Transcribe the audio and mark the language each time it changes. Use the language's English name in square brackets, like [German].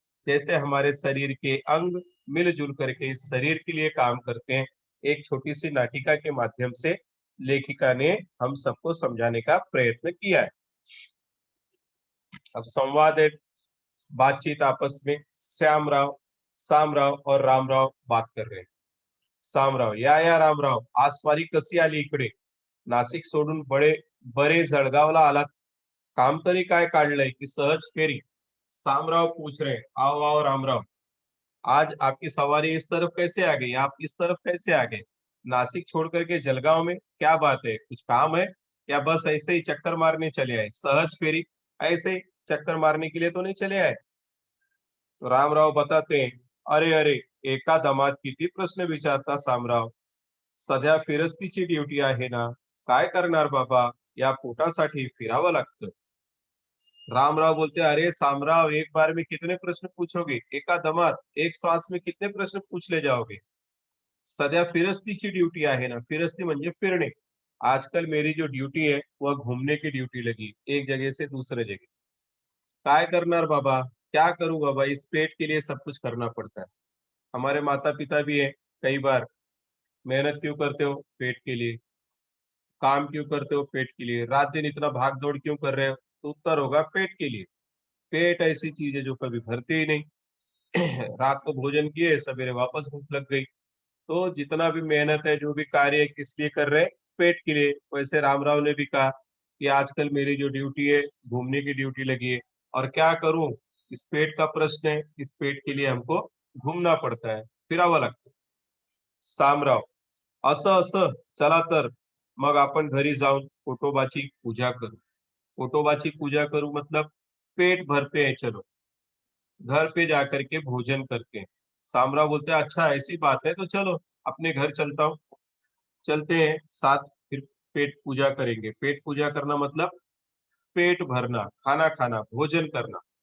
[Hindi] जैसे हमारे शरीर के अंग मिलजुल करके इस शरीर के लिए काम करते हैं, एक छोटी सी नाटिका के माध्यम से लेखिका ने हम सबको समझाने का प्रयत्न किया है। अब संवाद है, बातचीत आपस में। सामराव और रामराव बात कर रहे हैं। [Marathi] सामराव, या रामराव, आज स्वारी कशी आली इकडे? नाशिक सोडून बरे जळगावला आलात? काम तरी काय काढलंय की सहज फेरी? [Hindi] सामराव पूछ रहे, आओ आओ रामराव, आज आपकी सवारी इस तरफ कैसे आ गई? आप इस तरफ कैसे आ गए? नासिक छोड़ करके जलगांव में क्या बात है? कुछ काम है या बस ऐसे ही चक्कर मारने चले आए? सहज फेरी, ऐसे ही चक्कर मारने के लिए तो नहीं चले आए? तो रामराव बताते हैं, [Marathi] अरे अरे, एका दमात किती प्रश्न विचारता सामराव, सध्या फिरस्तीची ड्युटी आहे ना, काय करणार बाबा, या पोटासाठी फिरावं लागतं। [Hindi] रामराव बोलते, अरे सामराव, एक बार में कितने प्रश्न पूछोगे? [Marathi] एका दमात [Hindi] एक श्वास में कितने प्रश्न पूछ ले जाओगे? [Marathi] सध्या फिरस्तीची ड्यूटी आहे ना। फिरस्ती म्हणजे फिरणे। [Hindi] आजकल मेरी जो ड्यूटी है वह घूमने की ड्यूटी लगी, एक जगह से दूसरे जगह। [Marathi] काय करणार बाबा, [Hindi] क्या करूं बाबा, इस पेट के लिए सब कुछ करना पड़ता है। हमारे माता पिता भी है, कई बार मेहनत क्यों करते हो? पेट के लिए। काम क्यों करते हो? पेट के लिए। रात दिन इतना भाग दौड़ क्यों कर रहे हो? तो उत्तर होगा पेट के लिए। पेट ऐसी चीज है जो कभी भरती ही नहीं। रात को भोजन किए, सवेरे वापस भूख लग गई। तो जितना भी मेहनत है, जो भी कार्य है, किस लिए कर रहे हैं? पेट के लिए। वैसे रामराव ने भी कहा कि आजकल मेरी जो ड्यूटी है, घूमने की ड्यूटी लगी है, और क्या करूं, इस पेट का प्रश्न है, इस पेट के लिए हमको घूमना पड़ता है, [Marathi] फिरावं लागतं। सामराव, असं असं, चला तर मग आपण घरी जाऊन पोटोबाची पूजा करू। पोटोबाची पूजा करू [Hindi] मतलब पेट भरते हैं, चलो घर पे जाकर के भोजन करते हैं। सामराव बोलते हैं, अच्छा ऐसी बात है तो चलो अपने घर चलता हूँ। चलते हैं साथ, फिर पेट पूजा करेंगे। पेट पूजा करना मतलब पेट भरना, खाना खाना, भोजन करना।